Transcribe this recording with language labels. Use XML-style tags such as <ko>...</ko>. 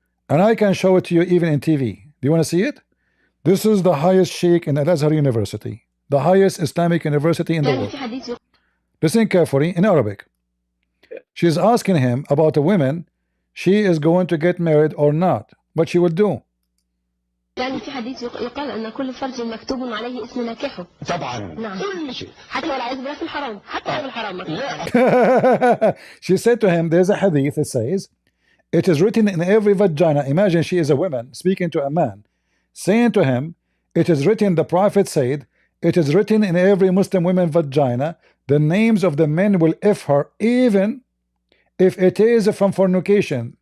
<en>And I can show it to you even in TV. Do you want to see it? This is the highest sheikh in Al-Azhar University, the highest Islamic university in the world. Listen carefully in Arabic. She's asking him about a woman, she is going to get married or not, what she will do.</en> <ar>يعني في حديث يقال أن كل فرج مكتوب عليه اسم ناكحه. طبعا. نعم. كل شيء. حتى والعياذ بالله في الحرام، حتى في الحرام.</ar> <en>She said to him, there's a hadith that says, it is written in every vagina. Imagine she is a woman speaking to a man, saying to him, it is written, the Prophet said, it is written in every Muslim woman vagina, the names of the men will F her, even if it is from fornication.</en>